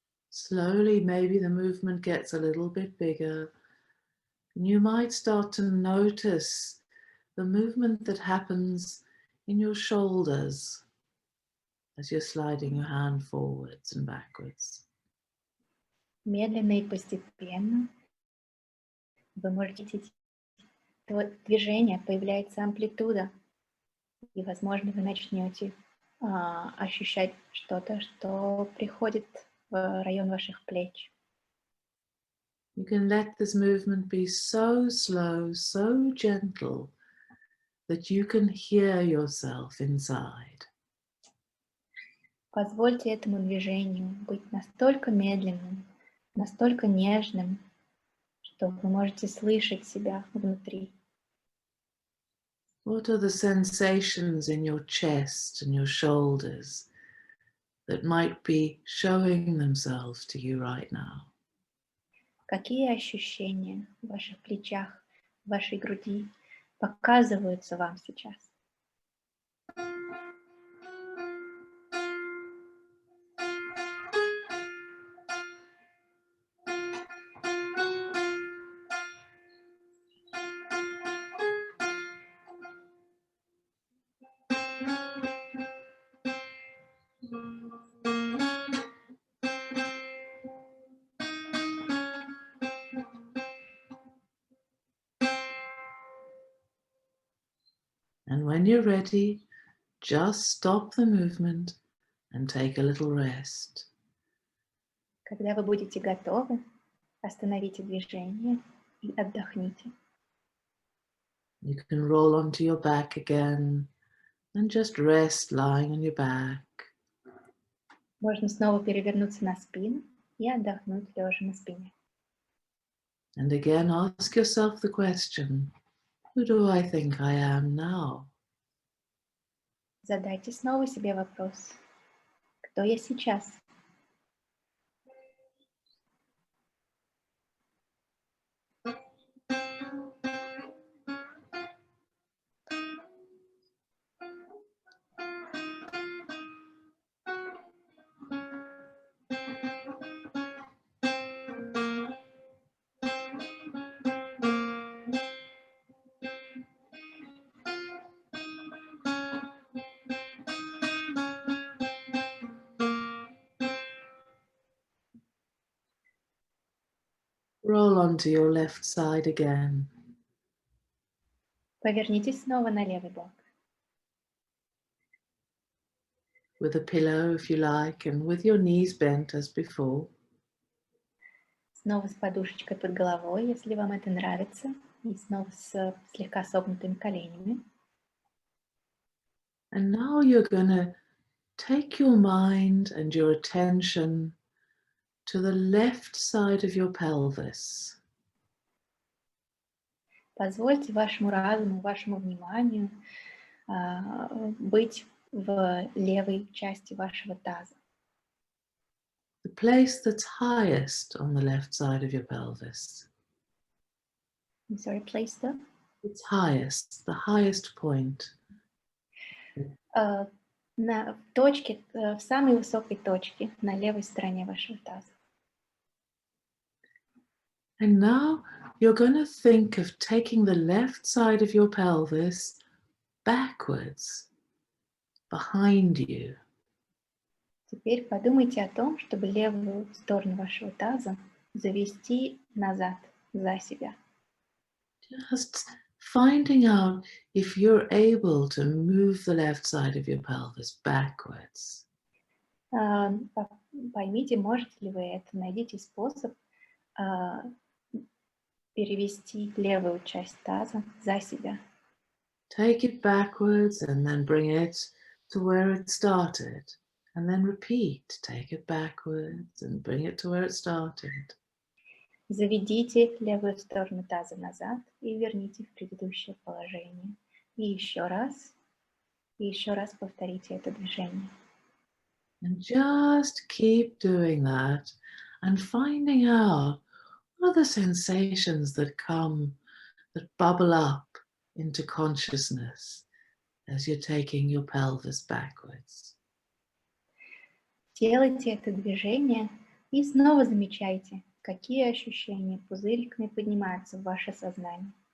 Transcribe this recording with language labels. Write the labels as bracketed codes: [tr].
[en] Slowly, maybe the movement gets a little bit bigger, and you might start to notice the movement that happens in your shoulders as you're sliding your hand forwards and backwards. [ru] Медленно и постепенно вы можете видеть движение, появляется амплитуда, и, возможно, вы начнете ощущать что-то, что приходит в район ваших плеч. [en] You can let this movement be so slow, so gentle, that you can hear yourself inside. [ru] Позвольте этому движению быть настолько медленным, настолько нежным, что вы можете слышать себя внутри. [en] What are the sensations in your chest and your shoulders that might be showing themselves to you right now? [ru] Какие ощущения в ваших плечах, в вашей груди показываются вам сейчас? [en] And when you're ready, just stop the movement and take a little rest. [ru] Когда вы будете готовы, остановите движение и отдохните. [en] You can roll onto your back again and just rest lying on your back. [ru] Можно снова перевернуться на спину и отдохнуть лежа на спине. [en] And again, ask yourself the question, who do I think I am now? [ru] Задайте снова себе вопрос, кто я сейчас? [en] Roll onto your left side again. [ru] Повернитесь снова на левый бок. [en] with a pillow if you like, and with your knees bent as before. [ru] Снова с подушечкой под головой, если вам это нравится, и снова с слегка согнутыми коленями. [en] And now you're going to take your mind and your attention to the left side of your pelvis. [ru] Позвольте вашему разуму, вашему вниманию быть в левой части вашего таза. [en] The place that's highest on the left side of your pelvis. I'm sorry, place the? It's highest, the highest point. [ru] В точке, в самой высокой точке на левой стороне вашего таза. [en] And now you're going to think of taking the left side of your pelvis backwards, behind you. [ru] Теперь подумайте о том, чтобы левую сторону вашего таза завести назад, за себя. [en] Just finding out if you're able to move the left side of your pelvis backwards. [ru] Поймите, можете ли вы это, найдите способ перевести левую часть таза за себя. [en] Take it backwards and then bring it to where it started. And then repeat. Take it backwards and bring it to where it started. [ru] Заведите левую сторону таза назад и верните в предыдущее положение. И еще раз повторите это движение. [en] And just keep doing that and finding out what are the sensations that come, that bubble up into consciousness as you're taking your pelvis backwards. [ru] Делайте это движение и снова замечайте, какие ощущения пузыриками поднимаются в ваше сознание.